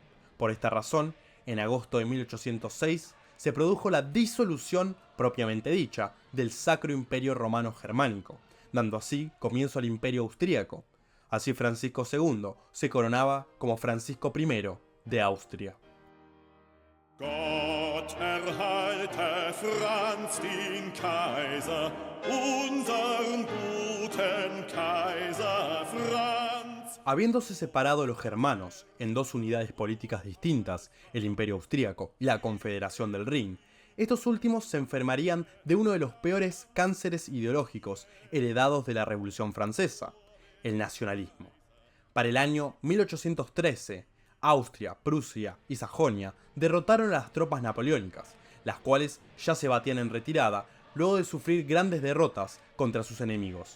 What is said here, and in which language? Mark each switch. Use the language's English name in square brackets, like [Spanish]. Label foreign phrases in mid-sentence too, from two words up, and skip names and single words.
[Spanish] Por esta razón, en agosto de 1806 se produjo la disolución propiamente dicha del Sacro Imperio Romano Germánico, dando así comienzo al Imperio Austríaco. Así Francisco II se coronaba como Francisco I de Austria. [German] Gott erhalte Franz den Kaiser, unseren guten Kaiser Franz. [Spanish] Habiéndose separado los germanos en dos unidades políticas distintas, el Imperio Austríaco y la Confederación del Rin, estos últimos se enfermarían de uno de los peores cánceres ideológicos heredados de la Revolución Francesa, el nacionalismo. Para el año 1813, Austria, Prusia y Sajonia derrotaron a las tropas napoleónicas, las cuales ya se batían en retirada luego de sufrir grandes derrotas contra sus enemigos.